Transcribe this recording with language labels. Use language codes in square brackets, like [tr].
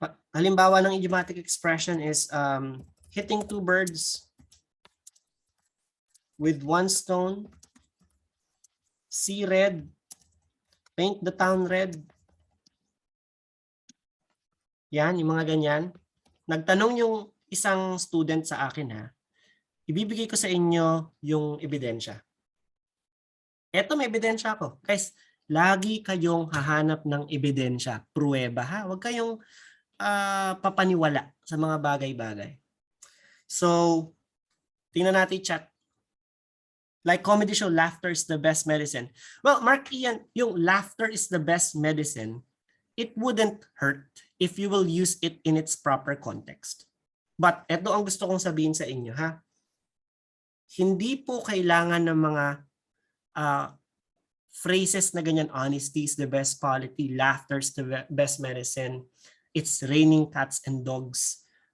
[tl] Halimbawa ng [en] idiomatic expression is hitting two birds with one stone, see red, paint the town red. [tl] Yan, yung mga ganyan. Nagtanong yung isang student sa akin, ha. Ibibigay ko sa inyo yung ebidensya. Eto, may ebidensya ako. Guys, lagi kayong hahanap ng ebidensya, pruweba, ha. Huwag kayong papaniwala sa mga bagay-bagay. So, tingnan natin chat. [en] Like comedy show, laughter is the best medicine. Well, Mark Ian, yung laughter is the best medicine, it wouldn't hurt if you will use it in its proper context. [tl] But eto ang gusto kong sabihin sa inyo, ha. Hindi po kailangan ng mga phrases na ganyan, [en] honesty is the best policy, laughter is the best medicine, it's raining cats and dogs.